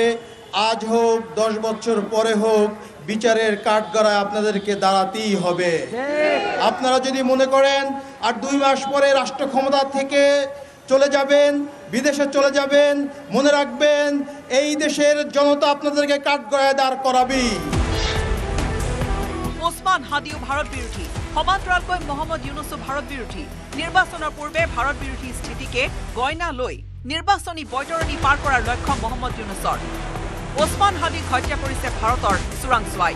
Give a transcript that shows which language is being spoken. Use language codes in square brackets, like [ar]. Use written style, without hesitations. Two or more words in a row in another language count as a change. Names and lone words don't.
[bn] আজ হোক, 10 বছর পরে হোক, বিচারের কাঠগড়ায় আপনাদেরকে দাঁড়াতেই হবে। আপনারা যদি মনে করেন আর 2 মাস পরে রাষ্ট্র ক্ষমতা থেকে চলে যাবেন, বিদেশে চলে যাবেন, মনে রাখবেন এই দেশের জনতা আপনাদেরকে কাঠগড়ায় দাঁড় করাবে। [as] ওছমান হাদিও ভাৰত বিৰোধী, সমান্তৰালকৈ মহম্মদ ইউনুছো ভাৰত বিৰোধী। নিৰ্বাচনৰ পূৰ্বে ভাৰত বিৰোধী স্থিতিকে গইনা লৈ নিৰ্বাচনী বৈতৰণি পাৰ কৰাৰ লক্ষ্য মহম্মদ ইউনুছৰ। ওছমান হাদিক হত্যা কৰিছে ভাৰতৰ চোৰাংচোৱাই।